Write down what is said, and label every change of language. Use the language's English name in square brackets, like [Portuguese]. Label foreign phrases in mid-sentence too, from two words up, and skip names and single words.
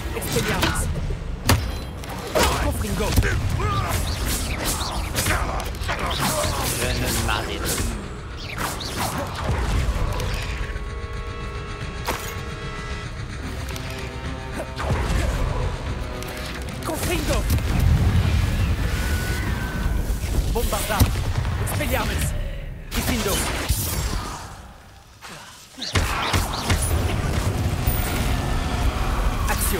[Latin] Expelliarmus. Confringo. [French] Je ne m'arrête plus. [Latin] Confringo. Bombarda. Expelliarmus. Diffindo. Action.